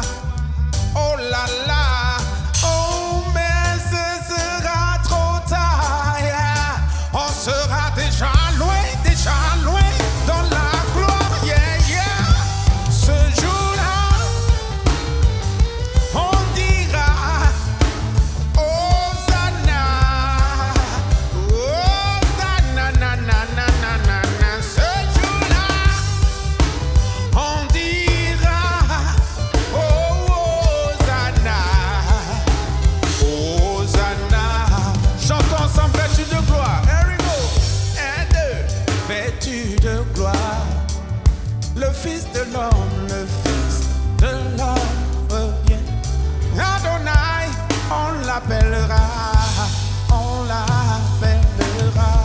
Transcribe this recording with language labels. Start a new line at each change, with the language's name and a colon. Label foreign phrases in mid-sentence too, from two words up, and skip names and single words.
French: Oh là là, oh mais ce sera trop tard. On sera déjà loin dans la gloire. Yeah, yeah. Ce jour-là, on dira Hosanna, Hosanna, na, na, na, na, na, na. Ce jour-là, on dira Hosanna, Hosanna. Chantons ensemble, vêtu de gloire.
English: Here we go.
French: Un, deux. Vêtu de gloire. Le Fils de l'homme, le Fils de l'homme revient. Adonai, on l'appellera, on l'appellera.